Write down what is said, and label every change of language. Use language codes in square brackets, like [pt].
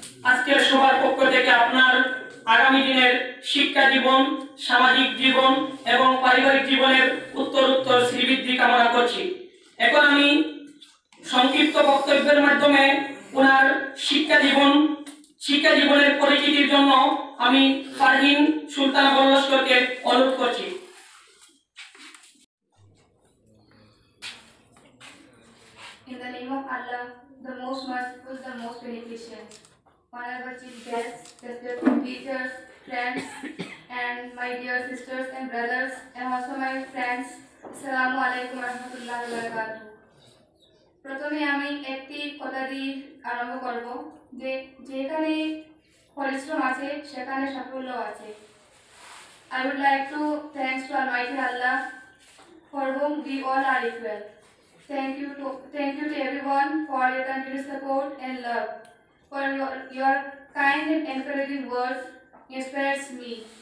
[bn] আজকের সবার পক্ষ থেকে আপনার আগামী দিনের শিক্ষা জীবন, সামাজিক জীবন এবং পারিবারিক জীবনের উত্তরোত্তর শ্রীবৃদ্ধি কামনা করছি। এখন আমি সংক্ষিপ্ত বক্তব্যের মাধ্যমে ওনার শিক্ষা জীবনের পরিচিতির জন্য আমি ফারহিন সুলতানা বল্লস্করকে অনুরোধ করছি। [en] In the name of Allah, the most merciful, the most beneficent. Honorable Chief Guests, respected teachers, friends, and my dear sisters and brothers, and also my friends, Assalamu alaikum warahmatullahi wabarakatuh. [bn] প্রথমে আমি একটি কথা দিয়ে আরম্ভ করব যে যেখানে পরিশ্রম আছে সেখানে সাফল্য আছে। [en] I would like to thanks to Almighty Allah for whom we all are equal. Thank you to everyone for your continuous support and love. For your kind and encouraging words inspires me.